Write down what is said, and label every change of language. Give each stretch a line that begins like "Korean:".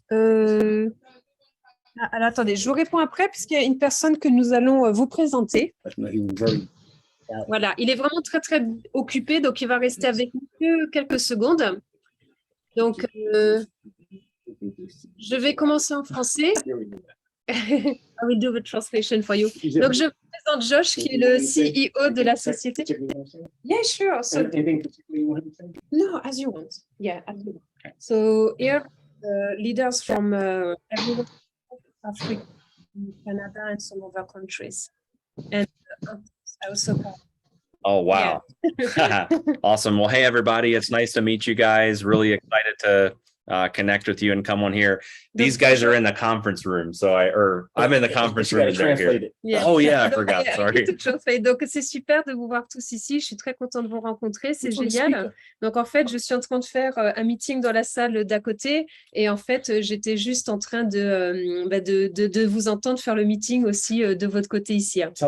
French: Alors, attendez, je vous réponds après, puisqu'il y a une personne que nous allons vous présenter. Voilà, il est vraiment très, très occupé, donc il va rester avec nous que quelques secondes. Donc, je vais commencer en français.
English: I will do the translation for you.
French: Donc, je vous présente Josh, qui est le CEO de la société.
English: Yeah, sure. So, no, as you want. Yeah, as you want. So, here, leaders from everywhere, Africa, Canada, and some other countries. And I also have. Oh, wow. Yeah. Awesome. Well, hey, everybody. It's nice to meet you guys. Really excited to connect with you and come on here. These guys are in the conference room. So I'm in the conference room. Yeah. Oh, yeah, I forgot. Sorry.
French: Donc, c'est super de vous voir tous ici. Je suis très contente de vous rencontrer. C'est génial. Donc, en fait, je suis en train de faire un meeting dans la salle d'à côté. Et en fait, j'étais juste en train de vous entendre faire le meeting aussi de votre côté ici.